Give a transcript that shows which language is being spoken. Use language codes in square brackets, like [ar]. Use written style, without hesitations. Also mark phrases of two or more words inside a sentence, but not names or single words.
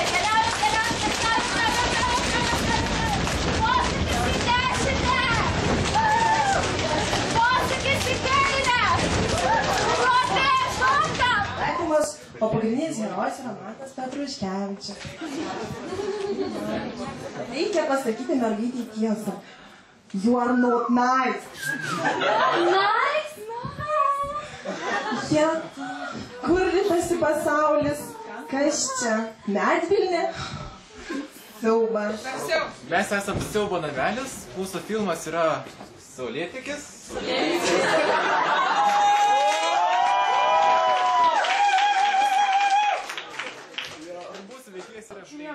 [lt] Keliaujam. Posūkis į dešinę! Posūkis į kairę! Ropė, šokam! Taikymas, o pagrindinis herojus yra Matas Petruškevičius. Reikia pasakyti mergaitei tiesą. [en] You are not nice. Nice? [lt] Jie, kur ritasi pasaulis? Kas čia? Medvilnė? Siaubas. Mes esam Siaubo Namelis, mūsų filmas yra Saulėtekis. Mūsų veikėjas yra štai.